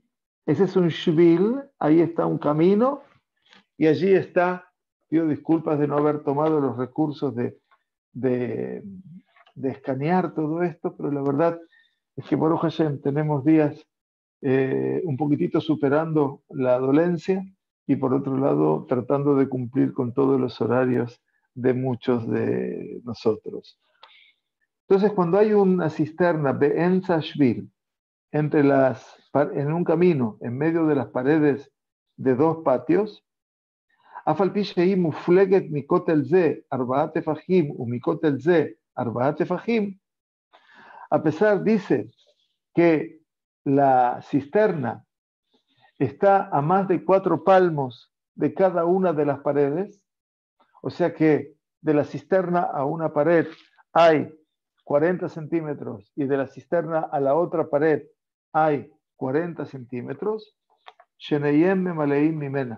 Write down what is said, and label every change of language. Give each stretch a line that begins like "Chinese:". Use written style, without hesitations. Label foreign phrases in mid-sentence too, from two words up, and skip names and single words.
Spanish: Ese es un shvil, ahí está un camino y allí está, pido disculpas de no haber tomado los recursos de de escanear todo esto, pero la verdad es que
Hebrew: ברוך השם
Spanish: tenemos días un poquitito superando la dolencia y por otro lado tratando de cumplir con todos los horarios de muchos de nosotros. Entonces, cuando hay una cisterna
Hebrew: באמצע שביל,
Spanish: en un camino, en medio de las paredes de dos patios,
Hebrew: אף על פי שהיא מופלגת מכותל זה 4 טפחים ומכותל זה 4 טפחים,
Spanish: a pesar, dice, que la cisterna está a más de 4 palmos de cada una de las paredes, o sea que de la cisterna a una pared hay 40 centímetros y de la cisterna a la otra pared hay 40 centímetros,
Hebrew: שניהם ממלאים ממנה.